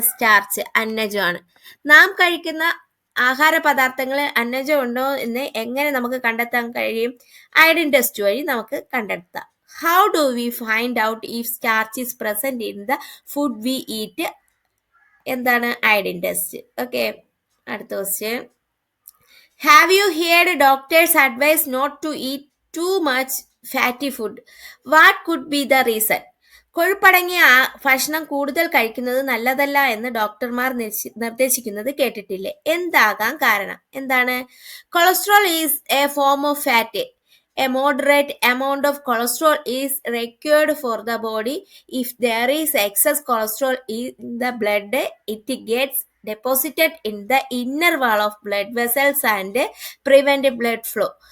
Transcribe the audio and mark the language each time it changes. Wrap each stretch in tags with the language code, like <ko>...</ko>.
<ml>Starch, അന്നജമാണ്. നാം കഴിക്കുന്ന ആഹാര പദാർത്ഥങ്ങളിൽ അന്നജം ഉണ്ടോ എന്ന് എങ്ങനെ നമുക്ക് കണ്ടെത്താൻ കഴിയും? അയഡിൻ ടെസ്റ്റ് വഴി നമുക്ക് കണ്ടെത്താം.</ml> <en>How do we find out if starch is present in the food we eat?</en> <ml>എന്താണ്? Iodine test. ഓക്കെ, അടുത്ത question,</ml> <en>have you heard doctors advise not to eat too much fatty food? What could be the reason?</en> <ml>കൊഴുപ്പടങ്ങിയ ഭക്ഷണം കൂടുതൽ കഴിക്കുന്നത് നല്ലതല്ല എന്ന് ഡോക്ടർമാർ നിർദ്ദേശിക്കുന്നത് കേട്ടിട്ടില്ലേ? എന്താകാം കാരണം? എന്താണ്?</ml> <en>Cholesterol is a form of fat. A moderate amount of cholesterol is required for the body. If there is excess cholesterol in the blood, it gets deposited in the inner wall of blood vessels and prevent blood flow.</en>